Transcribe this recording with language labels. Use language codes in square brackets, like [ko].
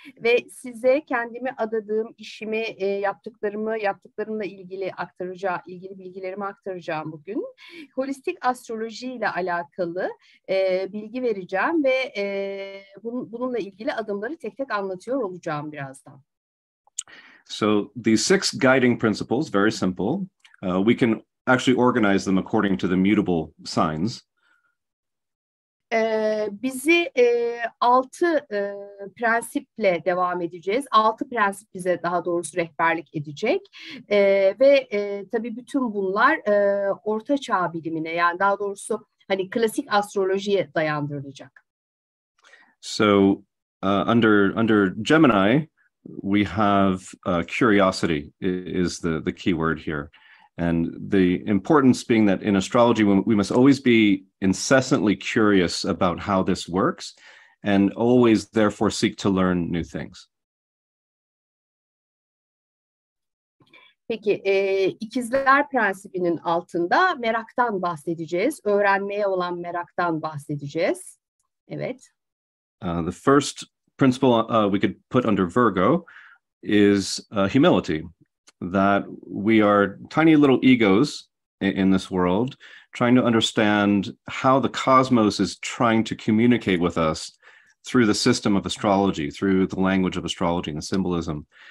[tr] Ve size kendimi adadığım işimi, yaptıklarımla ilgili bilgilerimi aktaracağım bugün. Holistik astroloji ile alakalı bilgi vereceğim ve bununla ilgili adımları tek tek anlatıyor olacağım birazdan. [en] So these 6 guiding principles, very simple. We can actually organize them according to the mutable signs. [tr] Bizi 6 prensiple devam edeceğiz. 6 prensip bize daha doğrusu rehberlik edecek. Ve tabii bütün bunlar Orta Çağ bilimine, yani daha doğrusu hani klasik astrolojiye dayandırılacak. [en] So under Gemini, we have curiosity is the key word here. And the importance being that in astrology, we must always be incessantly curious about how this works and always therefore seek to learn new things. [tr] Peki, ikizler prensibinin altında meraktan bahsedeceğiz. Öğrenmeye olan meraktan bahsedeceğiz. Evet. [en] The first principle we could put under Virgo is humility. That we are tiny little egos in this world, trying to understand how the cosmos is trying to communicate with us through the system of astrology, through the language of astrology and the symbolism.